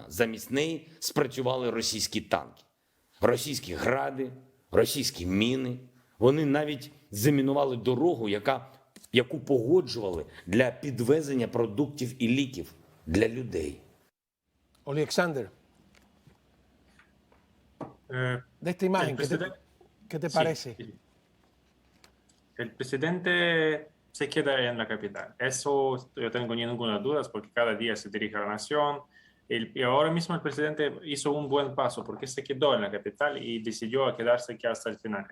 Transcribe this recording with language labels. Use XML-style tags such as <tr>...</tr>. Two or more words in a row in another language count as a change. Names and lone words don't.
<uk>Замість неї спрацювали російські танки. Російські гради, російські міни. Вони навіть замінували дорогу, яку погоджували для підвезення продуктів і ліків для людей.</uk> <es>Oleksandr, de esta imagen, ¿qué te parece? Sí. El presidente se queda en la capital. Eso yo tengo ninguna duda porque cada día se dirige a la nación. Y ahora mismo el presidente hizo un buen paso porque se quedó en la capital y decidió quedarse aquí hasta el final.</es>